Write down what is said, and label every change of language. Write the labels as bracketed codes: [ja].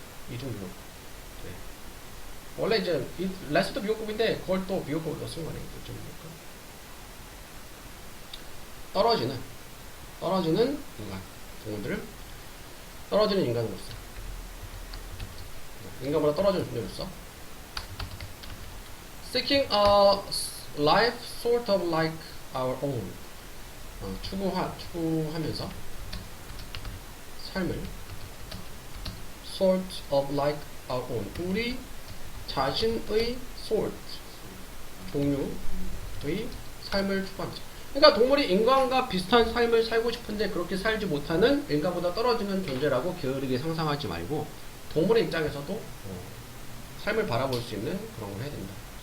[ko] 이중비호급. 네. 원래 이제 less도 비호급인데 그걸 또 비호급으로 쓴 거네. 이중비호급. 떨어지는 인간, 동물들을 떨어지는 인간으로서, 인간보다 떨어지는 존재로서. [en] Seeking a life sort of like our own. [ko] 추구하면서 삶을 [en] sort of like our own. [ko] 우리 자신의 sort, 종류의 삶을 추구하면서. 그러니까 동물이 인간과 비슷한 삶을 살고 싶은데 그렇게 살지 못하는, 인간보다 떨어지는 존재라고 게으르게 상상하지 말고, 동물의 입장에서도 삶을 바라볼 수 있는 그런 걸 해야 된다.